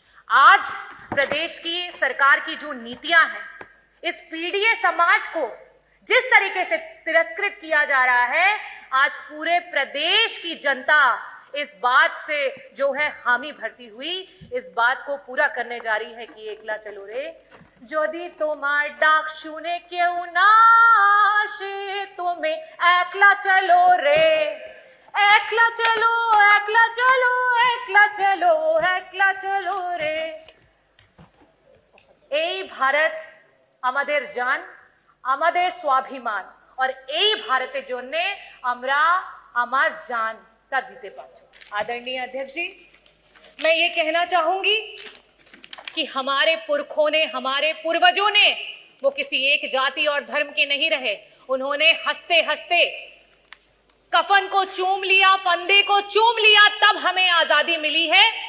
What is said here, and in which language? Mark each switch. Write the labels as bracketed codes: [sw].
[hi] आज प्रदेश की सरकार की जो नीतियां हैं, इस पीड़ित समाज को जिस तरीके से तिरस्कृत किया जा रहा है, आज पूरे प्रदेश की जनता इस बात से जो है हामी भरती हुई, इस बात को पूरा करने जा रही है कि एकला चलो रे। [bn] যদি তোমার ডাক শুনে কেউ না আসে, তুমি একলা চলো রে, একলা চলো, একলা চলো, একলা চলো, একলা চলো রে। এই ভারত আমাদের জান, আমাদের স্বাভিমান, और এই ভারতের জন্য আমরা আমার জানটা দিতে পারছি। [hi] आदरणीय अध्यक्ष जी, मैं ये कहना चाहूंगी कि हमारे पुरखों ने, हमारे पूर्वजों ने, वो किसी एक जाति और धर्म के नहीं रहे। उन्होंने हंसते हंसते कफन को चूम लिया, फंदे को चूम लिया, तब हमें आजादी मिली है।